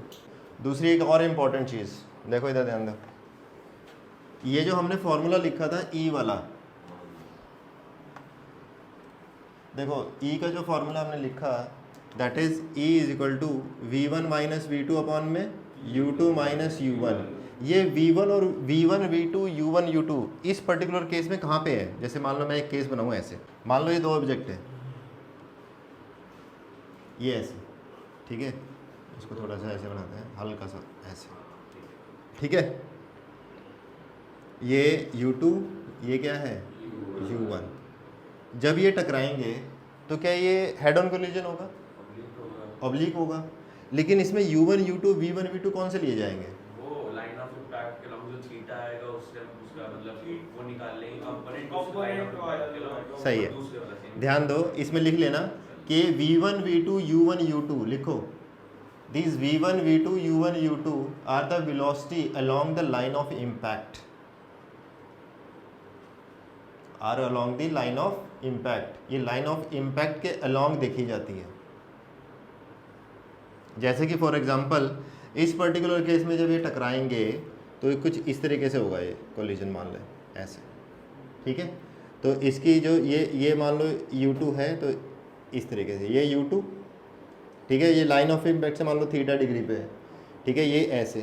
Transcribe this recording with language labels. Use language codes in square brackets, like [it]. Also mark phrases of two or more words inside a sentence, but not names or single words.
[hi] दूसरी एक और इम्पॉर्टेंट चीज़ देखो, इधर ध्यान दो, ये जो हमने फॉर्मूला लिखा था ई वाला, देखो ई का जो फॉर्मूला हमने लिखा [en] that is E is equal to v1 minus v two upon [hi] में [en] u2 minus u1. [hi] ये v1 और v1 v2 u1 u2 इस [en] particular case [hi] में कहाँ पे है, जैसे मान लो मैं एक केस बनाऊँ ऐसे, मान लो ये दो ऑब्जेक्ट है, ये ऐसे, ठीक है, इसको थोड़ा सा ऐसे बनाते हैं, हल्का सा ऐसे, ठीक है, ये u2, ये क्या है u1। जब ये टकराएंगे तो क्या ये [en] head on collision [hi] होगा, ऑब्लिक होगा, लेकिन इसमें u1 u2 v1 v2 कौन से लिए जाएंगे, वो [en] line of impact [hi] के लॉन्ग जो थीटा आएगा उससे उसका मतलब वो निकाल लेंगे कंपोनेंट सही है। ध्यान दो, इसमें लिख लेना कि v1 v2 u1 u2 लिखो, [en] these v1 v2 u1 u2 are the velocity along the line of impact, are along the line of impact। [hi] ये [en] line of impact [hi] के along देखी जाती है। जैसे कि [en] for example [hi] इस [en] particular case [hi] में जब ये टकराएंगे तो ये कुछ इस तरीके से होगा, ये कोलिजन मान लें ऐसे, ठीक है। तो इसकी जो ये मान लो u2 है तो इस तरीके से, ये u2, ठीक है, ये [en] line of impact [hi] से मान लो [en] theta degree [hi] पे है, ठीक है, ये ऐसे।